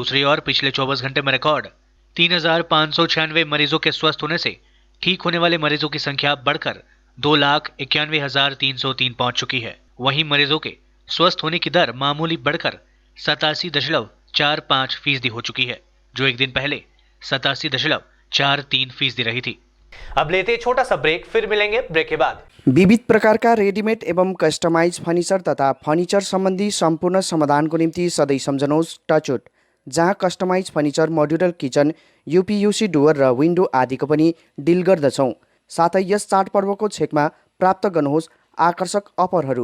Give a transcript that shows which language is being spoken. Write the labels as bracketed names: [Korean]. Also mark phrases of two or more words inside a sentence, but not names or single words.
[Hindi] दूसरी ओर पिछले 24 घंटे में रिकॉर्ड 3,596 मरीजों के स्वस्थ होने से ठीक होने वाले मरीजों की संख्या बढ़कर 2,91,303 पहुंच चुकी है। वहीं मरीजों के स्वस्थ होने की दर मामूली बढ़कर 87.45% हो चुकी है, जो एक दिन पहले 87.43% रही थी। अब लेते हैं छोटा सा ब्रेक, फिर मिलेंगे ब्रेक के बाद। [Nepali] विविध प्रकारका रेडिमेड एवं [English] customize furniture [Nepali] तथा फर्निचर सम्बन्धी सम्पूर्ण समाधानको निम्ति सधैँ सम्झनुहोस् टचवुड, जहाँ [English] customize furniture, modular kitchen, [Nepali] यूपीयूसी डुवर र विन्डो आदिको पनि डिल गर्दछौँ। साथै यस चाडपर्वको छेकमा प्राप्त गर्नुहोस् आकर्षक अफरहरू।